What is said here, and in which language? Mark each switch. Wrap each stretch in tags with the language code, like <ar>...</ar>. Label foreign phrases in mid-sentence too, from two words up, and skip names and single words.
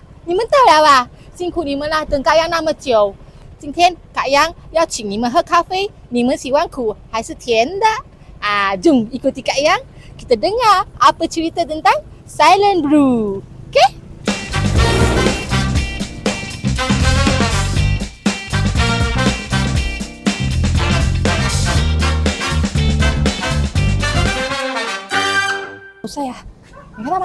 <zh>你们到了啊，辛苦你们了，等嘎阳那么久。今天嘎阳要请你们喝咖啡，你们喜欢苦还是甜的？</zh> <ms>Jom ikuti Kak Yang, kita dengar apa cerita tentang Silent Brew. Okey? Saya,</ms> <zh>你看到吗？</zh>